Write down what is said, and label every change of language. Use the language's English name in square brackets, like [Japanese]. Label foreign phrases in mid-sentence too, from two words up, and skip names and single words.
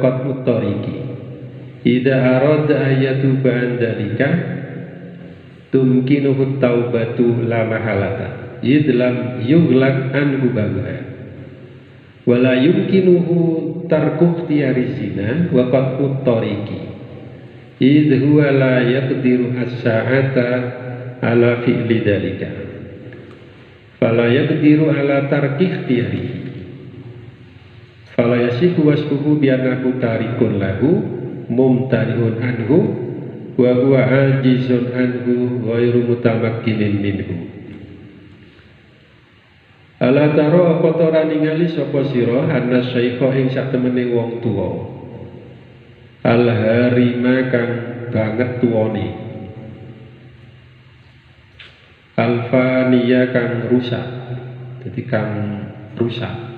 [Arabic] قطع الطريق إذا أراد أن يتوب عن ذلك تمكنه التوبة لا محالة إذ لم يغلق عنه بابها ولا يمكنه ترك اختيار الزنا وقطع الطريق إذ هو لا يقدر الساعة على فعل ذلك فلا يقدر على ترك اختيار فلا يصح وصفه بأنه تارك له ممتنع عنه وهو عاجز عنه غير متمكن منه. ألا ترى [Javanese] apa ora ningali sapa sira [Arabic] أن الشيخ [Javanese] ing sak temene wong tuwa [Arabic] الهرم [Javanese] kang banget tuwane alfaniya kang rusak, jadi kang rusak.